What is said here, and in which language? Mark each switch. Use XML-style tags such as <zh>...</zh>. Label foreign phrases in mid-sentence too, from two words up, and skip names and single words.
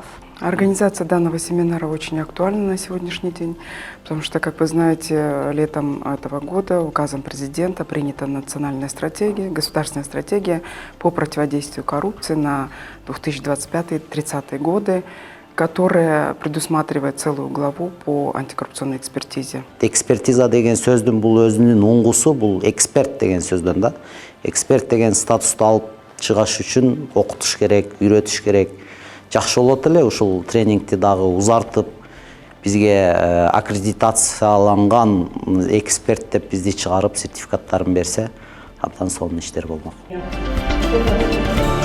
<ru>Организация данного семинара очень актуальна на сегодняшний день, потому что, как вы знаете, летом этого года указом президента принята национальная стратегия, государственная стратегия по противодействию коррупции на 2025-2030 годы, которая предусматривает целую главу по антикоррупционной экспертизе.</ru> <ky>Экспертиза деген сөздүн бул өзүнүн оңгусу, бул эксперт деген сөздөн да. Эксперт деген статусту алып чыгыш үчүн окутуш керек, үйрөтүш керек. Жакшы болот эле ушул тренингти дагы узартып, бизге аккредитацияланган эксперт деп бизди чыгарып, сертификаттарын берсе, абдан сонун иштер болмок.</ky>